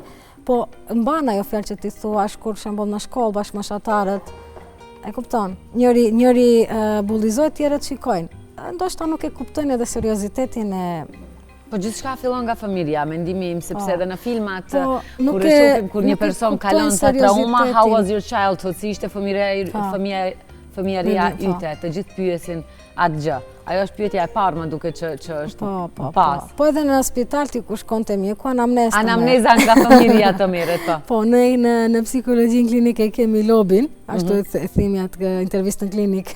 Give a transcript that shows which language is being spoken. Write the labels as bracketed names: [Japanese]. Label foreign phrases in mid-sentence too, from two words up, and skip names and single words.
[Albanian] Po mban ajo fjalë që ti thua, kur për shembull në shkollë bashkë meshatarët, e kupton, njëri bullizoi, tjerët shikojnë. Ndoshta nuk e kuptojnë edhe seriozitetin e. Po gjithçka fillon nga familja, mendimi im, sepse edhe në filmat kur e shohim kur një person kalon të trauma, [English] how was your childhood, [Albanian] si ishte fëmijëria yte, të gjithë pyesin atë gjë. Ajo është pyetja e parë, më duket që është pas. Po edhe në spital ti ku shkonte mjeku, anamneza. Anamneza nga familja të merret, po. Po, në psikologjinë klinike kemi lobin, ashtu e themi atë intervistën klinike.